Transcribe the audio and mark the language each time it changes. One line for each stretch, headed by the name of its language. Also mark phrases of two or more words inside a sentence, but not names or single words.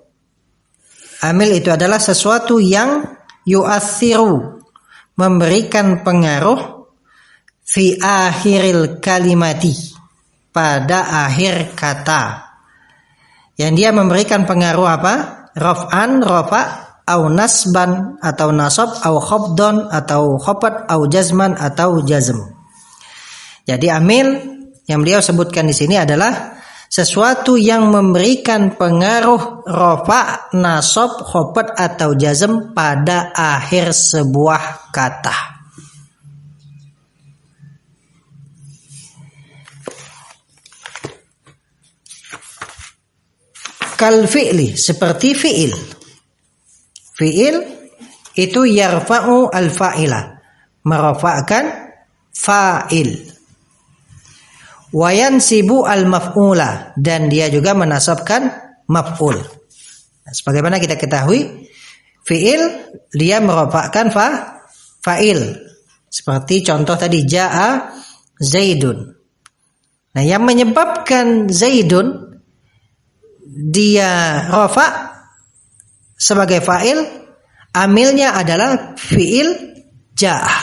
Indonesian: Amil itu adalah sesuatu yang yu'athiru, memberikan pengaruh,
Arabic: في آخر الكلمة,
Indonesian: pada akhir kata. Yang dia memberikan pengaruh apa?
Arabic: رفعا رفع أو نصبا atau نصب أو خفضا atau خفض أو جزما atau جزم.
Indonesian: Jadi amil yang beliau sebutkan di sini adalah sesuatu yang memberikan pengaruh rafa', nasab, khafat atau jazm pada akhir sebuah kata.
Arabic: كالفعل,
Indonesian: seperti fi'il. Fi'il itu
Arabic: يرفع الفاعل,
Indonesian: merafa'kan fa'il.
Arabic: وينصب المفعول,
Indonesian: dan dia juga menasabkan maf'ul. Sebagaimana kita ketahui, fi'il dia merafa'kan fa'il. Seperti contoh tadi,
Arabic: جاء زيد.
Indonesian: Nah, yang menyebabkan zaidun dia rafa sebagai fa'il, amilnya adalah fi'il ja'ah.